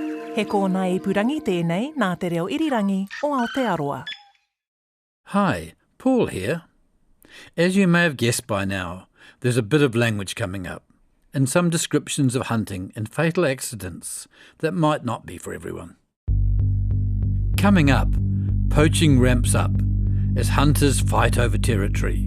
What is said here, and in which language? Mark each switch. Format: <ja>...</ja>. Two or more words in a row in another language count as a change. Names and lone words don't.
<mi>He kōna ipurangi tēnei nā te reo irirangi o Aotearoa.</mi> <en>Hi, Paul here. As you may have guessed by now, there's a bit of language coming up, and some descriptions of hunting and fatal accidents that might not be for everyone. Coming up, poaching ramps up as hunters fight over territory.</en>